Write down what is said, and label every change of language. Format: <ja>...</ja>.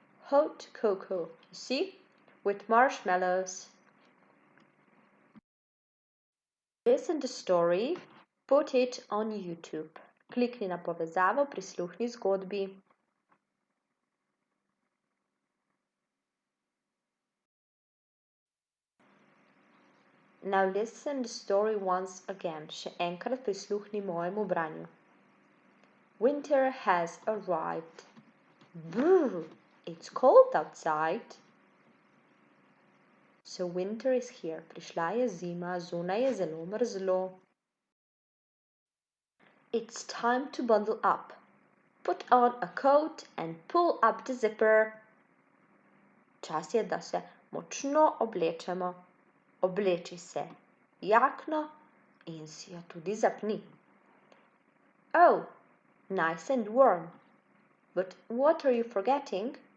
<en>Hot cocoa, you see, with marshmallows. Listen to the story, put it on YouTube.</en> <sl>Klikni na povezavo, prisluhni zgodbi.</sl> <en>Now listen the story once again.</en> <sl>Še enkrat prisluhni mojemu branju.</sl> <en>Winter has arrived. Brr, it's cold outside. So winter is here.</en> <sl>Prišla je zima, zunaj je zelo mrzlo.</sl> <en>It's time to bundle up. Put on a coat and pull up the zipper.</en> <sl>Čas je, da se močno oblečemo. Obleči se jakno in si jo tudi zapni.</sl> <en>Oh, nice and warm. But what are you forgetting?</en>